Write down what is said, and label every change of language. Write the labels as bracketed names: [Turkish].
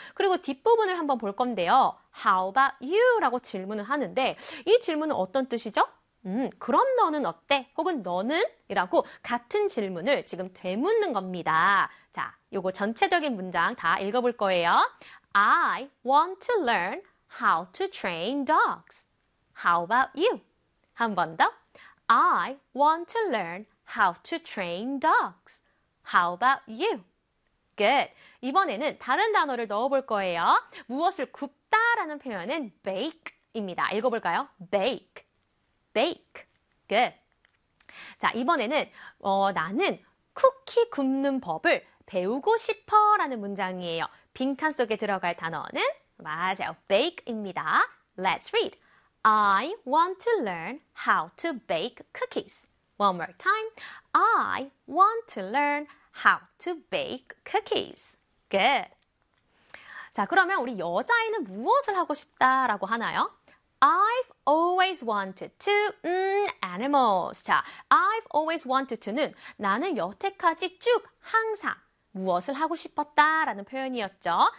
[Korean] 그리고 뒷부분을 한번 볼 건데요. [English] How about you? [Korean] 라고 질문을 하는데 이 질문은 어떤 뜻이죠? 그럼 너는 어때? 혹은 너는? 이라고 같은 질문을 지금 되묻는 겁니다. 자, 요거 전체적인 문장 다 읽어볼 거예요. [English] I want to learn how to train dogs. How about you? [Korean] 한 번 더. [English] I want to learn how to train dogs. How about you? Good. [Korean] 이번에는 다른 단어를 넣어볼 거예요. 무엇을 굽다 라는 표현은 bake입니다. 읽어볼까요? [English] Bake. Bake. Good. [Korean] 자, 이번에는 나는 쿠키 굽는 법을 배우고 싶어 라는 문장이에요. 빈칸 속에 들어갈 단어는 맞아요. [English] Bake입니다. Let's read. I want to learn how to bake cookies. One more time. I want to learn how to bake cookies. Good. [Korean] 자, 그러면 우리 여자아이는 무엇을 하고 싶다라고 하나요? [English] I've always wanted to animals. [Korean] 자, I've always wanted to는 나는 여태까지 쭉 항상 무엇을 하고 싶었다라는 표현이었죠.